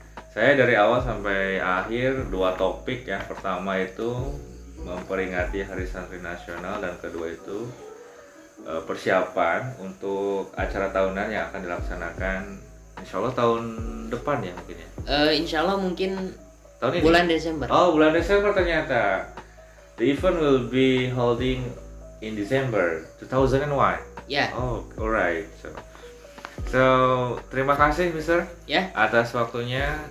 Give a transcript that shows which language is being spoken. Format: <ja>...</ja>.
<id>Saya dari awal sampai akhir 2 topik ya. Pertama itu memperingati Hari Santri Nasional dan kedua itu persiapan untuk acara tahunan yang akan dilaksanakan insya Allah tahun depan ya mungkin ya. Insya Allah mungkin tahun ini? Bulan Desember. Oh, bulan Desember ternyata.</id> <en>The event will be holding in December 2001. Oh, alright.</en> <id>So terima kasih Mister atas waktunya.</id>